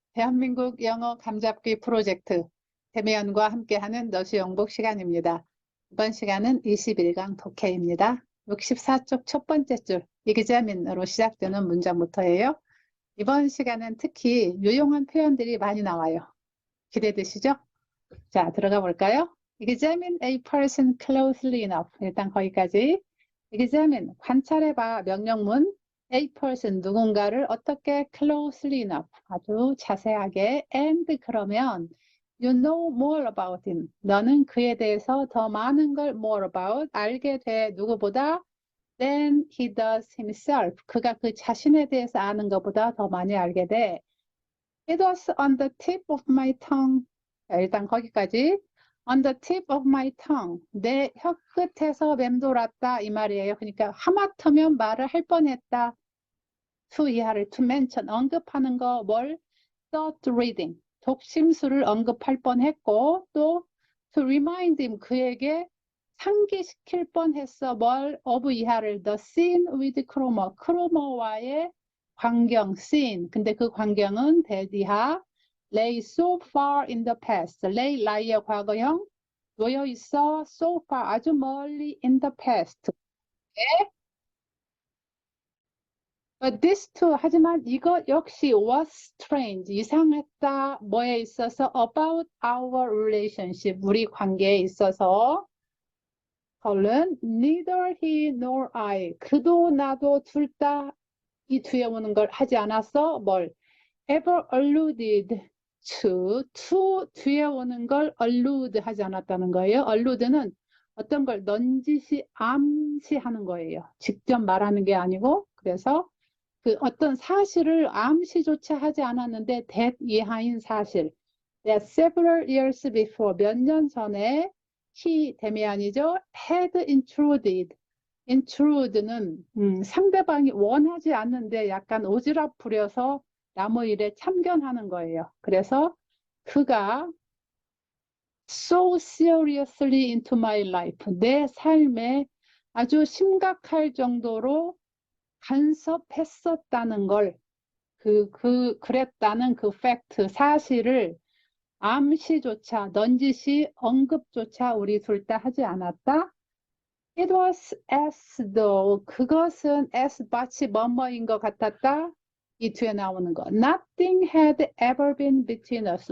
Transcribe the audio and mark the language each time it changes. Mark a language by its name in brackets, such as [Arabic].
[Korean] 대한민국 영어 감잡기 프로젝트 대미연과 함께하는 너시 영복 시간입니다. 이번 시간은 21강 독해입니다. 64쪽 첫 번째 줄 이기자민으로 시작되는 문장부터예요. 이번 시간은 특히 유용한 표현들이 많이 나와요. 기대되시죠? 자, 들어가 볼까요? [English] Examine a person closely enough. [Korean] 일단 거기까지. Examine, 관찰해봐. 명령문. [English] A person, [Korean] 누군가를 어떻게 [English] closely enough. [Korean] 아주 자세하게. [English] And [Korean] 그러면 [English] you know more about him. [Korean] 너는 그에 대해서 더 많은 걸 [English] more about. [Korean] 알게 돼. 누구보다? [English] Than he does himself. [Korean] 그가 그 자신에 대해서 아는 것보다 더 많이 알게 돼. [English] It was on the tip of my tongue. [Korean] 자, 일단 거기까지. [English] On the tip of my tongue. [Korean] 내 혀끝에서 맴돌았다 이 말이에요. 그러니까 하마터면 말을 할 뻔했다. to 이하를 [English] to mention [Korean] 언급하는 거 뭘? [English] thought reading. [Korean] 독심술을 언급할 뻔했고 또 [English] to remind him [Korean] 그에게 상기시킬 뻔했어. 뭘? [English] of [Korean] 이하를 [English] the scene with Cromer. [Korean] 크로머와의 광경 scene. 근데 그 광경은 대디하 [English] lay so far in the past. [Korean] lay lie의 과거형 놓여 있어 [English] so far [Korean] 아주 멀리 [English] in the past. But this too, [Korean] 하지만 이것 역시 [English] was strange, [Korean] 이상했다. 뭐에 있어서? [English] About our relationship, [Korean] 우리 관계에 있어서. [English] colon, neither he nor I, [Korean] 그도 나도 둘 다 이 뒤에 오는 걸 하지 않았어. 뭘? [English] ever alluded to [Korean] 뒤에 오는 걸 allude 하지 않았다는 거예요. allude는 어떤 걸 넌지시 암시하는 거예요. 직접 말하는 게 아니고. 그래서 그 어떤 사실을 암시조차 하지 않았는데 that 이하인 사실. [English] That several years before [Korean] 몇 년 전에 [English] he [Korean] 데미안이죠. [English] had intruded. [Korean] intrude는 상대방이 원하지 않는데 약간 오지랖 부려서 남의 일에 참견하는 거예요. 그래서 그가 [English] so seriously into my life. [Korean] 내 삶에 아주 심각할 정도로 간섭했었다는 걸, 그랬다는 그 팩트, 사실을 암시조차, 넌지시 언급조차 우리 둘 다 하지 않았다. [English] It was as though, [Korean] 그것은 as 마치 뭐뭐인 것 같았다. 이 뒤에 나오는 거. [English] Nothing had ever been between us.